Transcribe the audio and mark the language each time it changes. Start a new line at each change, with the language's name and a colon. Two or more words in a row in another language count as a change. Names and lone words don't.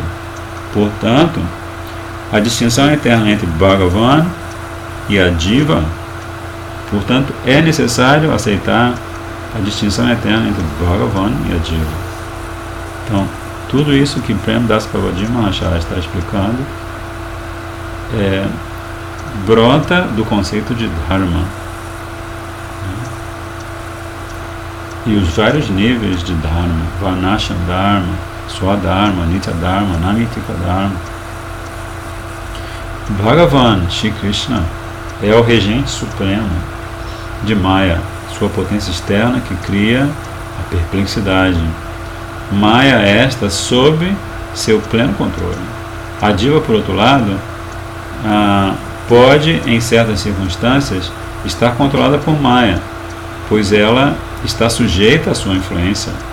Portuguese: Portanto, a distinção eterna entre Bhagavan e a diva, portanto, é necessário aceitar a distinção eterna entre Bhagavan e a diva. Então, tudo isso que Premdas Babaji Mahashaya está explicando brota do conceito de Dharma. E os vários níveis de Dharma, Varnasham Dharma, Swadharma, Nitya Dharma, Namitika Dharma. Bhagavan, Shri Krishna, é o regente supremo de Maya, sua potência externa que cria a perplexidade. Maya esta sob seu pleno controle. A diva, por outro lado, pode, em certas circunstâncias, estar controlada por Maya, pois ela está sujeita à sua influência.